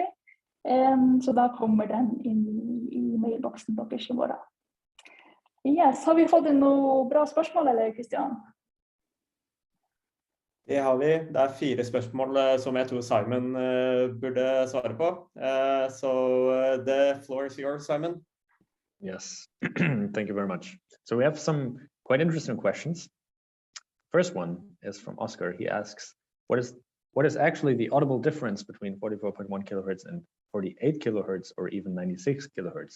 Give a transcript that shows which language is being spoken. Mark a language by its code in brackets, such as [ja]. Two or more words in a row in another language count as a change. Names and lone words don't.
[no] Så da kommer den inn i mailboksen deres i morgen. Yes, har vi fått noen bra spørsmål, eller Kristian? Det har vi. Det 4 spørsmål som jeg tror Simon burde svare på. [en] So the floor is yours, Simon. Yes, thank you very much. So we have some quite interesting questions. First one is from Oscar. He asks, what is actually the audible difference between 44.1 kilohertz and 48 kilohertz or even 96 kilohertz?